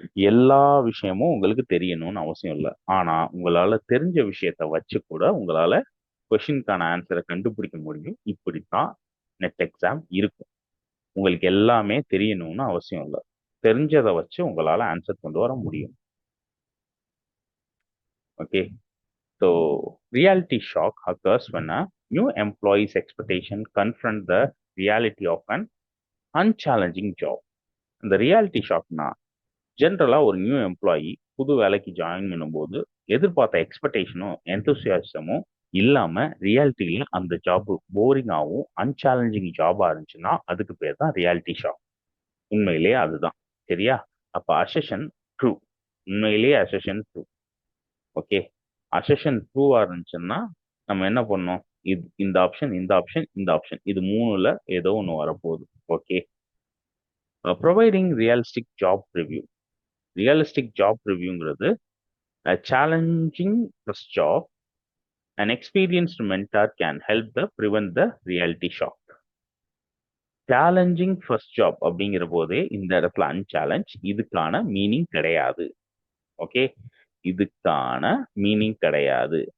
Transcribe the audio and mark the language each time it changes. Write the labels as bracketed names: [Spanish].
[Tamil] எல்லா விஷயமும் உங்களுக்கு தெரியணும்னு அவசியம் இல்லை. ஆனா உங்களால தெரிஞ்ச விஷயத்த வச்சு கூட உங்களால கொஷினுக்கான ஆன்சரை கண்டுபிடிக்க முடியும். இப்படித்தான் நெட் எக்ஸாம் இருக்கும். உங்களுக்கு எல்லாமே தெரியணும்னு அவசியம் இல்லை. தெரிஞ்சதை வச்சு உங்களால ஆன்சர் கொண்டு வர முடியும். [English] Okay, so reality shock occurs when a new employee's expectation confront the reality of an unchallenging job. [Tamil] இந்த ரியாலிட்டி ஷாக்னா ஜென்ரலா ஒரு நியூ எம்ப்ளாயி புது வேலைக்கு ஜாயின் பண்ணும்போது எதிர்பார்த்த எக்ஸ்பெக்டேஷனும் எந்தூசியாசமும் இல்லாம ரியாலிட்டியில அந்த ஜாப் போரிங்காகவும் அன்சேலஞ்சிங் ஜாபா இருந்துச்சுன்னா அதுக்கு பேர் தான் ரியாலிட்டி ஷாக். உண்மையிலேயே அதுதான். சரியா? அப்ப அசெஷன் ட்ரூ. உண்மையிலேயே அசெஷன் ட்ரூ. ஓகே, அசெஷன் ட்ரூவா இருந்துச்சுன்னா நம்ம என்ன பண்ணோம், இந்த ஆப்ஷன் இந்த ஆப்ஷன் இந்த ஆப்ஷன் இது மூணுல ஏதோ ஒன்று வரப்போகுது. [English] Okay, providing realistic job review. Realistic job ரிவ்யூங்கிறது challenging first job. an experienced mentor can help the prevent the reality shock. [Tamil] Challenging first job அப்படிங்கிற போதே இந்த இடத்துல அன்சேலஞ்ச், இதுக்கான மீனிங் கிடையாது. ஓகே, இதுக்கான மீனிங் கிடையாது.